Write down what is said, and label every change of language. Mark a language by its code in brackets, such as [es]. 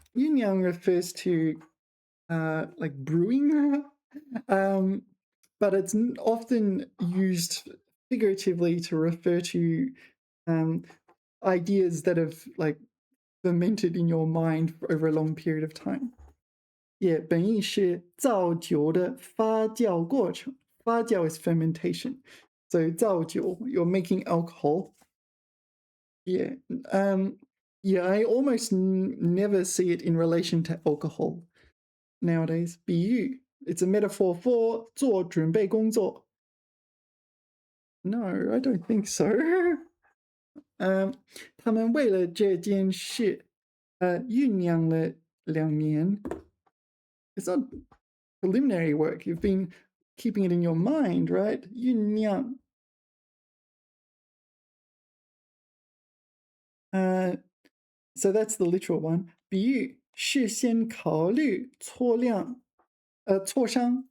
[en] 酝酿 refers to like brewing. But it's often used figuratively to refer to ideas that have like fermented in your mind over a long period of time. [zh] Yeah, 本意是造酒的发酵过程. [en] 发酵 is fermentation. So 造酒, you're making alcohol. Yeah. Yeah, I almost never see it in relation to alcohol nowadays. 比喻, it's a metaphor for [zh] 做准备工作. [en] No, I don't think so. [zh] 他们为了这件事，酝酿了2年。 [en] It's not preliminary work. You've been keeping it in your mind, right? [zh] 酝酿。 [en] So that's the literal one. [zh] 比喻事先考虑、磋量、磋商。